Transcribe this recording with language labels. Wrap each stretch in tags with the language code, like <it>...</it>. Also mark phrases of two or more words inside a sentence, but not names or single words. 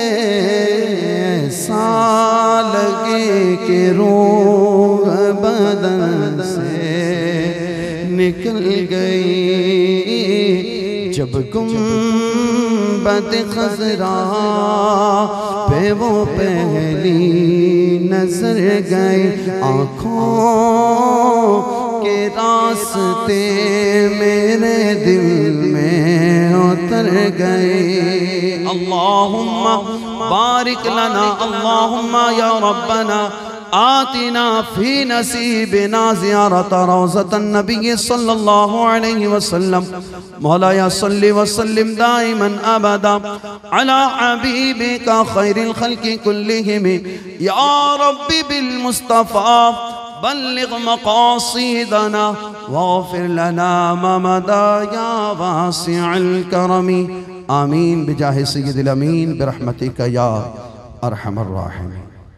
<hi>ऐसा लगे कि रूह बदन से निकल गई जब गुंबद खज़रा पे वो पहली नजर गई, आँखों के रास्ते मेरे दिल में उतर गए।</hi> <ar>اللهم بارك لنا، اللهم يا ربنا آتنا في نصيبنا زيارة روضة النبي صلى الله عليه وسلم. مولاي صل وسلم دائما أبدا على حبيبك خير الخلق كلهم يا رب بالمصطفى بلغ مقاصدنا واغفر لنا ما مضى يا واسع الكرم. آمين بجاه سيد الأمين برحمتك يا أرحم الراحمين.</ar>